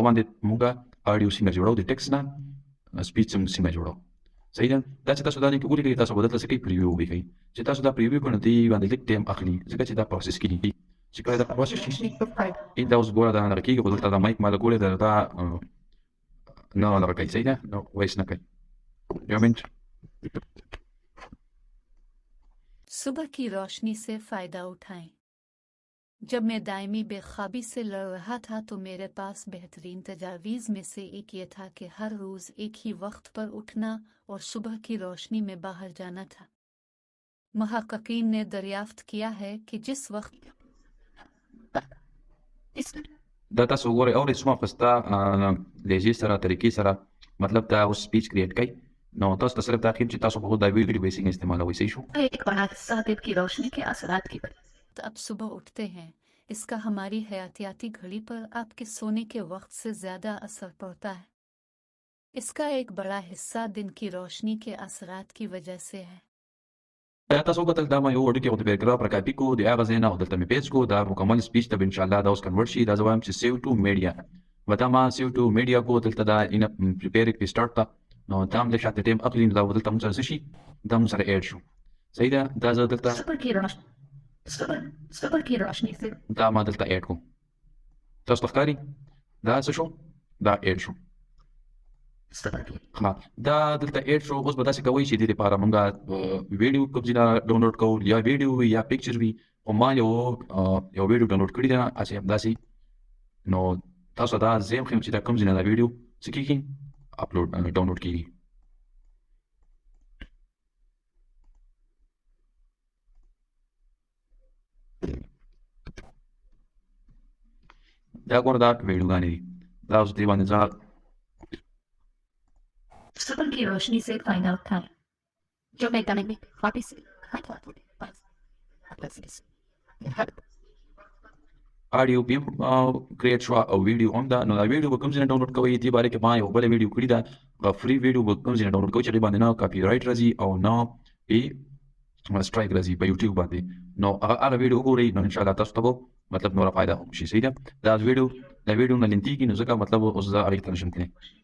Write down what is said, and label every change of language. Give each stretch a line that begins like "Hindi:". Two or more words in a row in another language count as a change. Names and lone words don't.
Pashto: باندې موږ اډیو څنګه جوړو د ټیکسټ نه سپیچ څنګه جوړو صحیح ده دا چې تاسو دا لیک ولیکئ تاسو به دلته څه کوئ پریویو ولیکئ چې تاسو دا پریویو کړئ نو دې باندې لږ ټایم اخلي ځکه چې دا پروسس کېږي چې کله دا پروسس شي دا اوس ګوره دا دغه کېږي خو دلته دا مایک ما لګولی ده دا نه دغه کوي صحیح ده نو وایس نه کوي یو منټ
Urdu: صبح کی روشنی سے فائدہ اٹھائیں. جب میں دائمی بے خوابی سے لڑ رہا تھا تو میرے پاس بہترین تجاویز میں سے ایک یہ تھا کہ ہر روز ایک ہی وقت پر اٹھنا اور صبح کی روشنی میں باہر جانا تھا. محققین نے دریافت کیا ہے کہ جس وقت
Pashto: دا تاسو وګورئ اورئ څومره پسته لهجې سره طریقې سره مطلب دا اوس سپیچ کریټ کوي نو تاسو ته صرف دا ښیم چې تاسو به دا ویډیو بیسنګ استعمالوئ صحیح شو
Urdu: ایک بڑا حصہ دن کی روشنی کے اثرات کی وجہ تو اب صبح اٹھتے ہیں، اس کا ہماری حیاتیاتی گھڑی پر آپ کے سونے کے وقت سے زیادہ اثر پڑتا ہے. اس کا ایک بڑا حصہ دن کی روشنی کے اثرات کی وجہ سے ہے.
Pashto: تاسو کتل دا ما یو وړو کې او د پیراګراف راکاپي کو د هغه ځای نه او دلته مې پیج کو دا مکمل سپیچ ته
Arabic: ان شاء الله
Pashto: دا اوس کنورټ شي دا زه وایم چې
English: save to media
Pashto: ودا ما
English: save to media
Pashto: کو دلته دا ان پریپیر کې سٹارټ تا نو دا هم د شاته ټیم اخلي دا دلته موږ سره شي دا موږ سره اډ شو صحیح ده دا زه دلته
Urdu: صبح کی روشنی سے
Pashto: دا ما دلته اډ کو تاسو ښکاري دا څه شو دا اډ شو
Urdu: صبح کی
Pashto: ها دا دلته اډ شو اوس به تاسو کوئ چې د دې لپاره موږ ویډیو کوم ځای ډاونلوډ کوو یا ویډیو وي یا پکچر وي او ما یو ویډیو ډاونلوډ کړی دی اسې همداسې نو تاسو دا زه هم چې دا کوم ځای نه دا ویډیو څه کېږي اپلوډ ډاونلوډ کېږي دا ګوره دا ویډیوګانې دي دا اوس دې باندې زه
Urdu: صبح کی روشنی سے فائدہ اٹھائیں جو میدان میں واپس
Pashto: اډیو بیا کریټ شو او ویډیو هم دا نو دا ویډیو به کوم ځای نه ډاونلوډ کوئ دې باره کې ما یو بله ویډیو کړې ده فري ویډیو به کوم ځای نه ډاونلوډ کوئ چې هغې باندې نه کاپي رایټ راځي او نه یې سټرایک راځي په یوټیوب باندې نو هغه ویډیو وګورئ نو انشاءالله تاسو ته به مطلب نوره فایده هم شي صحیح ده دا ویډیو نه لنتیږي نو ځکه مطلب اوس زه هغې ته نشم تللی